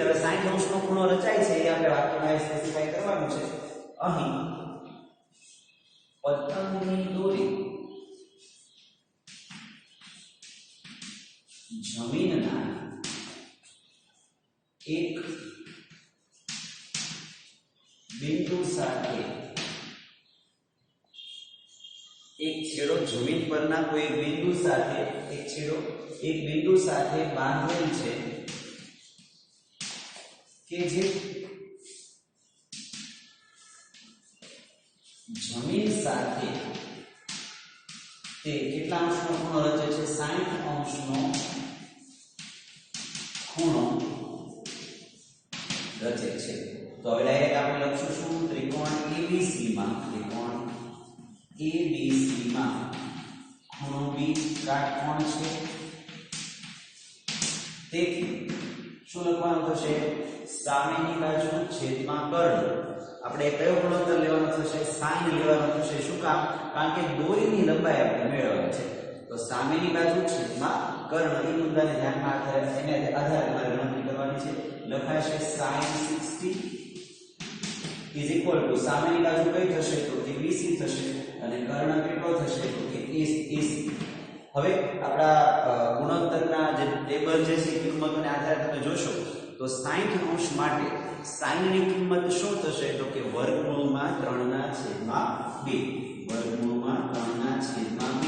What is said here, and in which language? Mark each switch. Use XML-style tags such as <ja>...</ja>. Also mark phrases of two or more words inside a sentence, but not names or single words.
<gu>હવે 60 અંશનો ખૂણો રચાય છે એ આપણે વાક્યમાં સ્પેસિફાઈ કરવાનું છે। અહીં પતંગની દોરી જમીનના એક બિંદુ સાથે એક છેડો જમીન પરના કોઈ એક બિંદુ સાથે એક છેડો એક બિંદુ સાથે બાંધેલ છે કે જે જમીન સાથે તે કેટલા અંશનો ખૂણો રચે છે 60 અંશનો ખૂણો રચે છે। तो હવે ડાયરેક્ટ આપણે લખશું શું ત્રિકોણ ABC માં ખૂણો B કાટકોણ છે। તેથી શું લખવાનું થશે સામેની બાજુ છેદમાં કર્ણ। આપણે કયો ગુણોત્તર લેવાનો થશે sin લેવાનો થશે। શું કામ? કારણ કે દોરીની લંબાઈ આપણે મેળવવાની છે। તો સામેની બાજુ છેદમાં કર્ણ એ મુદ્દાને ધ્યાનમાં એને આધારે તમારે ગણતરી કરવાની છે। લખાશે sin 60</gu> <en>is equal to</en> <gu>સામેની બાજુ કઈ થશે તો કે BC થશે અને કર્ણ કેટલો થશે તો કે AC। હવે આપણા ગુણોત્તરના જે ટેબલ જે છે કિંમતોને આધારે તમે જોશો તો 60 અંશ માટે sin ની કિંમત શું થશે તો કે વર્ગમૂળમાં 3/2 વર્ગમૂળમાં 3/2।</gu>